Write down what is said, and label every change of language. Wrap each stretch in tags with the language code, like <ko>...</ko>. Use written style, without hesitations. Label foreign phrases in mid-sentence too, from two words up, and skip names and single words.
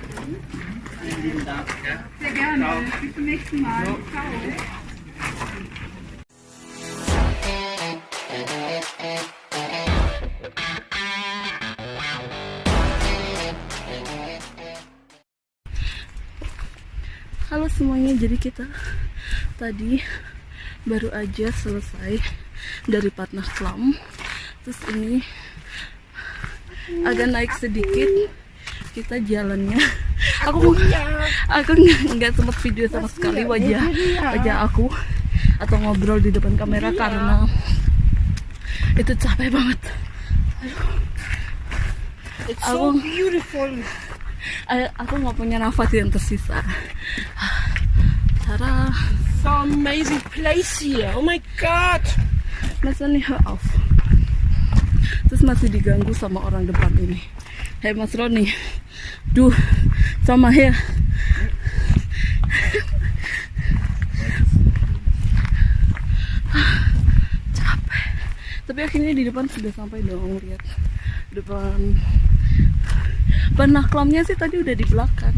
<de>Vielen Dank. Ja. Sehr gerne. Bis zum nächsten Mal. Ciao.</de> <id>Halo semuanya, jadi kita tadi baru aja selesai dari Patnaklam. Terus ini agak naik sedikit kita jalannya. Aku nggak sempat video sama sekali wajah aku atau ngobrol di depan kamera karena itu capek banget.</id> <en>It's so beautiful.</en> <id>Aku nggak punya nafas yang tersisa. Tara,</id> <en>So amazing place here. Oh my god.</en> <id>Mas Roni,</id> <de>hör auf.</de> <id>Terus masih diganggu sama orang depan ini. Hey Mas Roni, du, sama her. Capek. Tapi akhirnya di depan sudah sampai dong, lihat. Depan Patnaklamnya sih tadi udah di belakang.</id>